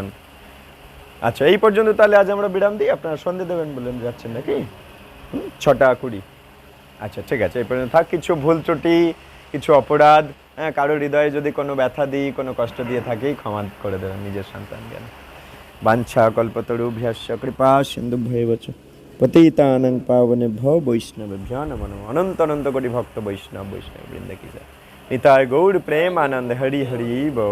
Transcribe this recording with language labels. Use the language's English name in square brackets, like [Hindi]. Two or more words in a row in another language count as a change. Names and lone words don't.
[Bangla] আচ্ছা, এই পর্যন্ত তাহলে আজ আমরা বিরাম দিই। আপনারা সন্ধে দেবেন বলেন যাচ্ছেন নাকি? 6:20। আচ্ছা ঠিক আছে, এই পর্যন্ত থাক। কিছু ভুল ত্রুটি, কিছু অপরাধ, হ্যাঁ কারোর হৃদয়ে যদি কোনো ব্যথা দিই, কোনো কষ্ট দিয়ে থাকি, ক্ষমা করে দেবেন নিজের সন্তান জ্ঞান। [Sanskrit] বাঞ্ছা কল্পতরুভ্যশ্চ কৃপা সিন্ধুভ্যেব চ পতিতানাং পাবনেভ্যো বৈষ্ণবেভ্যো নমো নমঃ। [Bangla] অনন্ত অনন্ত কোটি ভক্ত বৈষ্ণব বৃন্দ কি জয়। নিতাই গৌর প্রেম আনন্দ হরি হরি বল।